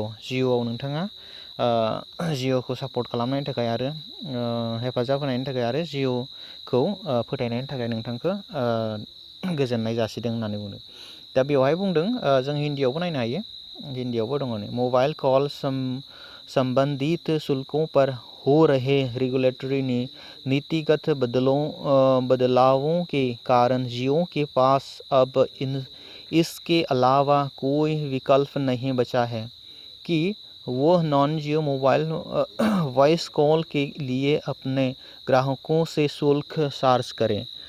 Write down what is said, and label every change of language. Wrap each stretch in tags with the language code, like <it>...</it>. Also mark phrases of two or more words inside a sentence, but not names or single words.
<brx>जिअआव नोंथाङा जिअखौ सापर्ट खालामनायनि थाखाय आरो हेफाजाब होनायनि थाखाय आरो जिअखौ फोथायनायनि थाखाय नोंथांखौ गोजोननाय जासिदों होननानै बुंदों। दा बेवहाय बुंदों, जों हिन्दीयावबो नायनो हायो, हिन्दीयावबो दङ नै</brx> <hi>मोबाइल कॉल संबंधित शुल्कों पर हो रहे रेगुलेटरी नीतिगत बदलावों के कारण जियो के पास अब इसके अलावा कोई विकल्प नहीं बचा है कि वो नॉन जियो</hi> <en>mobile voice call</en> <hi>के लिए अपने ग्राहकों से शुल्क चार्ज करें।</hi>